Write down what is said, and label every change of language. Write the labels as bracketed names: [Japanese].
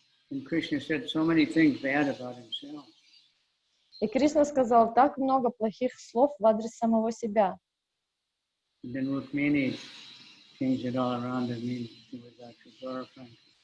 [English] And Krishna said so many things bad about himself. [Russian] И Кришна сказал так много плохих слов в адрес самого себя. [English] And then Rukmini changed it all around and means he was actually glorifying.